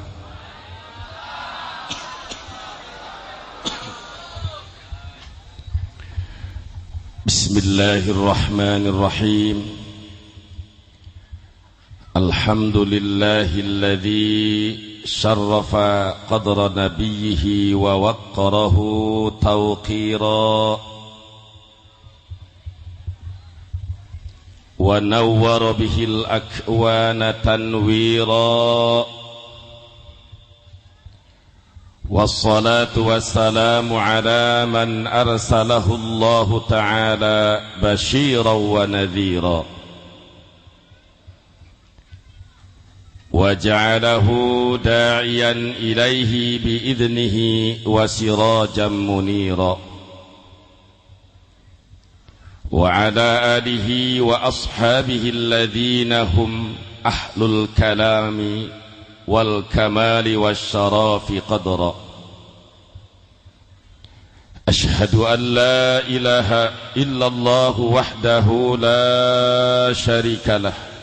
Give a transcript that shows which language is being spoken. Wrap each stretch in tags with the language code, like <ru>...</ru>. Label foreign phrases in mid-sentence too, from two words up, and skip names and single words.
<ar>Bismillahirrahmanirrahim. الحمد لله الذي شرف قدر نبيه ووقره توقيرا ونور به الأكوان تنويرا. والصلاة والسلام على من أرسله الله تعالى بشيرا ونذيرا وجعله داعيا إليه بإذنه وسراجا منيرا. وعلى آله وأصحابه الذين هم أهل الكلام والكمال والشراف قدرا. أشهد أن لا إله إلا الله وحده لا شريك له</ar>